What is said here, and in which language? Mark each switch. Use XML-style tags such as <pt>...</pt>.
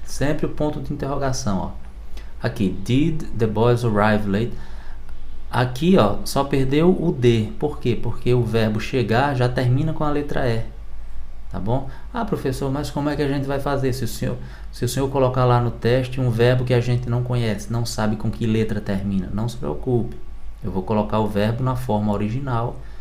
<pt>Sempre o ponto de interrogação, ó.</pt> <en>Aqui, did the boys arrive late?</en> <pt>Aqui, ó, só perdeu o D. Por quê? Porque o verbo chegar já termina com a letra E. Tá bom? Ah, professor, mas como é que a gente vai fazer se o senhor colocar lá no teste um verbo que a gente não conhece, não sabe com que letra termina? Não se preocupe. Eu vou colocar o verbo na forma original</pt>